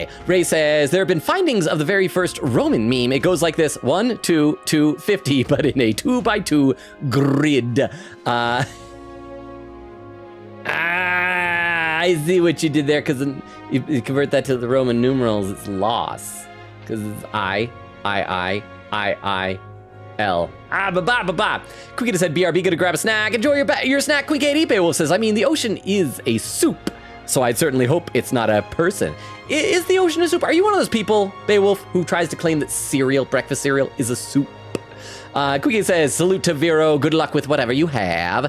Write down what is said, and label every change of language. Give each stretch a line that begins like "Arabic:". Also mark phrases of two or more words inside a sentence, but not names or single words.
English: Ray says, there have been findings of the very first Roman meme. It goes like this, 1, 2, 2, 50, but in a 2x2 grid. I see what you did there, because you convert that to the Roman numerals, it's loss. Because it's I, L. Ba-ba-ba-ba. Quiggy said, BRB, gonna grab a snack. Enjoy your snack, Quiggy. Beowulf says, I mean, the ocean is a soup, so I'd certainly hope it's not a person. Is the ocean a soup? Are you one of those people, Beowulf, who tries to claim that cereal, breakfast cereal, is a soup? Quiggy says, salute to Vero, good luck with whatever you have.